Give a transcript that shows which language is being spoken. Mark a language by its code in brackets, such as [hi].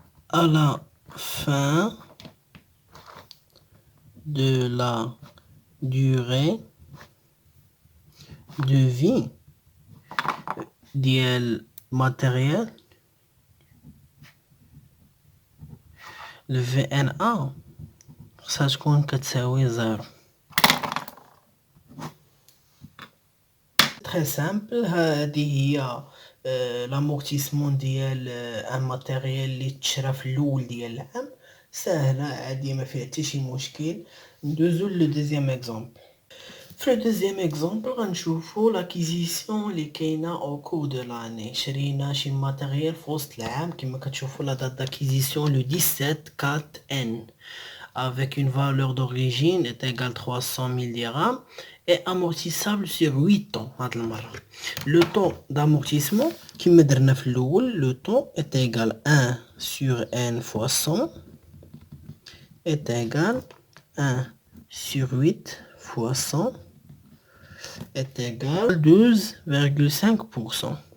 [fr] À la fin de la durée de vie du matériel, le VNA ça [ar] تكون كتساوي [fr] 0. très simple. [ar] هذه هي l'amortissement ديال ان ماتيريال اللي تشرى في الاول ديال العام. سهله عادي ما فيها حتى شي مشكل. ندوزو لو دوزيام اكزامبل. في لو دوزيام اكزامبل غنشوفو لاكيزيسيون اللي كاينه او كور دو لاني. شرينا شي ماتيريال في وسط العام كما كتشوفو [fr] لا دات داكيزيسيون لو 17/4/N avec une valeur d'origine est égale 300,000 dirhams et amortissable sur 8 ans. Le temps d'amortissement qui me donne le temps est égal 1 sur n fois 100 est égal 1 sur 8 fois 100 est égal 12,5%.